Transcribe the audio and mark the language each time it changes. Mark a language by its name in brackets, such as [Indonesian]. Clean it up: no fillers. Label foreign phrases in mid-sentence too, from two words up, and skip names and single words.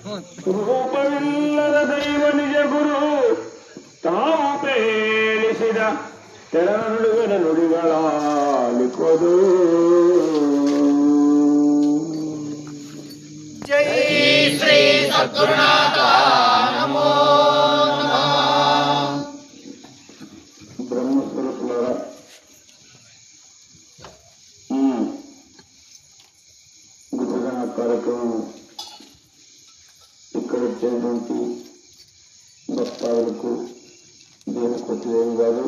[Kannada] ರೂಪವಿಲ್ಲದ ದೈವ ನಿಜ ಗುರು ತಾವು ಪೇಳಿಸಿದ ತೆರ ನುಡಿಗಳ ನುಡಿಗಳಾಲಿಕೋದು. ಜೈ ಶ್ರೀ ಸದ್ಗುರುನಾಥ ನಮೋ [Telugu] బ్రహ్మస్వరూపులారా, ఈ గురుజన కార్యక్రమం ఇక్కడ వచ్చేటువంటి భక్తాదులకు దేనికి కొత్తదేం కాదు.